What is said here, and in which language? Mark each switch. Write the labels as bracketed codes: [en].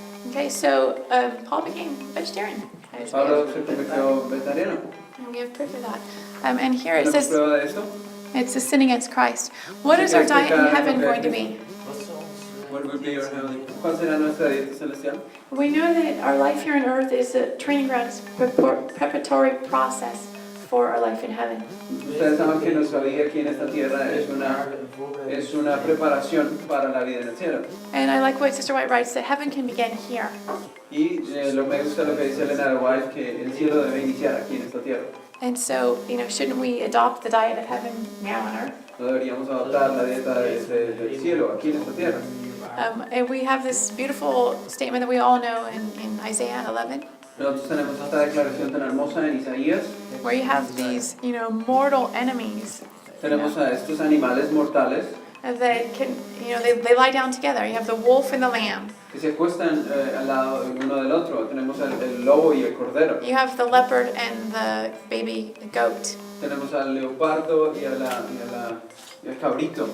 [en] Okay, so Paul became vegetarian. [es] Pablo se convirtió vegetariano. [en] And we have proof of that. And here it [es] ¿Tenemos [en] says, [es] prueba de esto? [en] it's a sin against Christ. What is our diet in heaven going to be? What will be your heavenly? [es] ¿Cuál será nuestra dieta celestial? [en] We know that our life here on earth is a training ground, it's a preparatory process for our life in heaven. [es] Ustedes saben que nuestra vida aquí en esta tierra es una preparación para la vida en el cielo. [en] And I like what Sister White writes, that heaven can begin here. [es] Y me gusta lo que dice Elena White, que el cielo debe iniciar aquí en esta tierra. [en] And so, shouldn't we adopt the diet of heaven now on earth? [es] No deberíamos adoptar la dieta del cielo aquí en esta tierra. [en] And we have this beautiful statement that we all know in Isaiah 11, [es] Nosotros tenemos esta declaración tan hermosa en Isaías. [en] where you have these, mortal enemies [es] Tenemos a estos animales mortales [en] that can, they lie down together. You have the wolf and the lamb. [es] que se acuestan al lado uno del otro. Tenemos el lobo y el cordero. [en] You have the leopard and the baby goat. [es] Tenemos al leopardo y al cabrito.